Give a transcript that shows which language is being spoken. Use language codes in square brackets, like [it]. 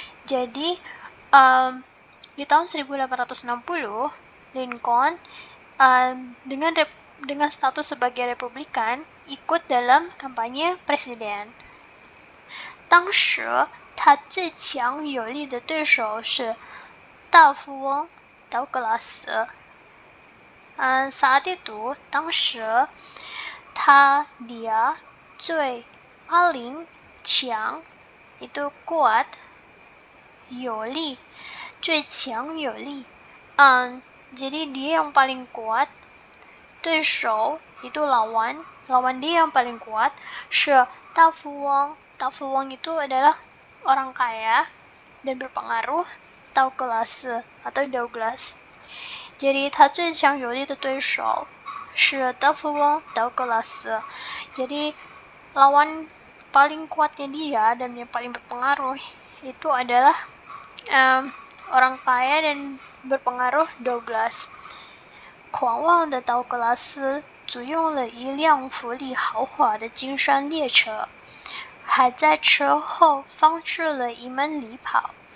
[id] Jadi di tahun 1860 Lincoln dengan status sebagai Republikan ikut dalam kampanye presiden. [zh] 当时他最强有力的对手是大富翁道格拉斯。 [id] saat itu 当时 dia 最 paling 强 itu kuat 有力 最强有力 jadi dia yang paling kuat 对手 itu lawan dia yang paling kuat 是大富翁 itu adalah orang kaya dan berpengaruh Douglas atau Douglas. [zh] Jadi 他最强有力的对手是大富翁 Douglas. [id] Jadi lawan paling kuatnya dia dan yang paling berpengaruh itu adalah orang kaya dan berpengaruh Douglas. [zh] 狂妄的道格拉斯租用了一辆富丽豪华的金山列车，还在车后放置了一门礼炮。